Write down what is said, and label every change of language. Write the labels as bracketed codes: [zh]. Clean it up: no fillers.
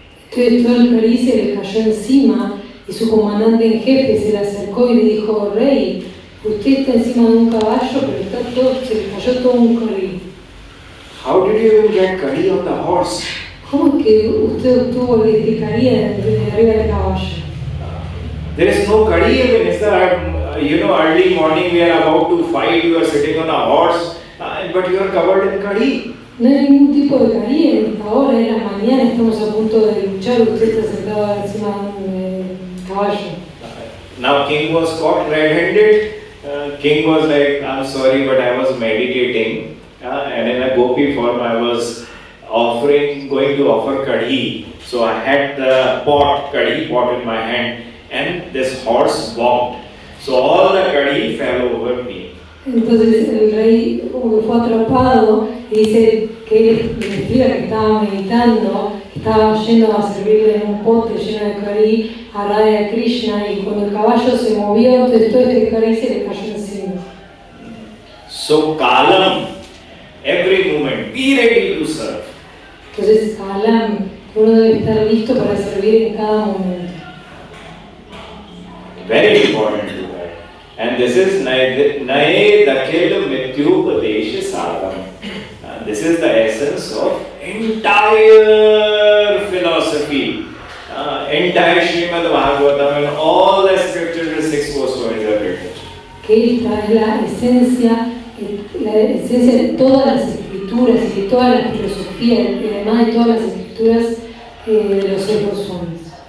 [es] Entonces todo el cari se le cayó encima y su comandante en jefe se le acercó y le dijo, rey, usted está encima de un caballo, pero está todo, se le cayó todo un cari. [en] How did you even get curry on the horse? [es] ¿Cómo es que usted obtuvo el cari de arriba del caballo? [en] There is no curry even. It's the, early morning we are about to fight, you are sitting on a horse, but you are covered in curry. [es] No hay ningún tipo de cari en esta hora, en la mañana estamos a punto de luchar, usted está sentado encima de un caballo. [en] Now king was caught red-handed. King was like, I'm sorry, but I was meditating, and in a gopi form I was going to offer kadhi. So I had the kadhi pot in my hand, and this horse walked. So all the kadhi fell over me. [es] Entonces el rey como que fue atrapado y dice que él le explica que estaba meditando, que estaba yendo a servirle en un pote lleno de cari a Radha Krishna, y cuando el caballo se movió, entonces todo este cari se le cayó encima. [en] So kalam, every moment, be ready to serve. [es] Entonces kalam, uno debe estar listo para servir en cada momento. [en] Very important to that. And this is nae dakhil mrityupadesha sadham. This is the essence of entire philosophy, entire Srimad Bhagavatam, and all the scriptures, the 6 Goswamis are written. [es] Que esta es la esencia de todas las escrituras y de toda la filosofía, y además de todas las escrituras de los 6 Goswamis.